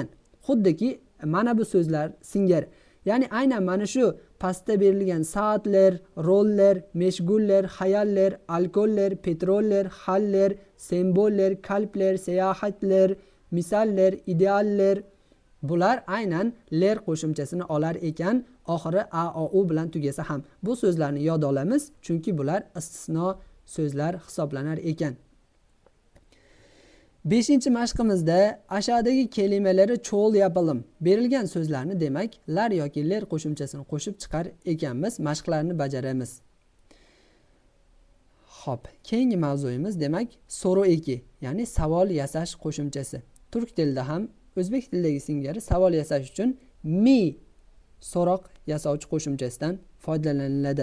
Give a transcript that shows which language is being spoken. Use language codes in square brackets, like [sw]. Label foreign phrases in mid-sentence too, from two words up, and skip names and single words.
[uz] Xuddiki mana bu so'zlar singari. Ya'ni aynan mana shu pastda berilgan soatlar, rollar, meshgullar, hayallar, alkollar, petrollar, hallar, sembollar, kalplar, sayohatlar, misallar, ideallar, bular aynan ler qo'shimchasini olar ekan, oxiri a, o, u bilan tugasa ham. Bu so'zlarni yod olamiz, chunki bular istisno so'zlar hisoblanar ekan. 5-chi mashqimizda [tr] aşağıdagi kelimeleri çoğul yapalım. [uz] Berilgan so'zlarni demak, lar yoki ler qo'shimchasini qo'shib chiqar ekanmiz, mashqlarni bajaramiz. Xo'p, keyingi mavzuyimiz demak [tr] so'ru eki, [uz] ya'ni savol yasash qo'shimchasi. Turk tilida ham o'zbek tilidagi singari savol yasash uchun mi so'roq yasovchi qo'shimchasidan foydalaniladi.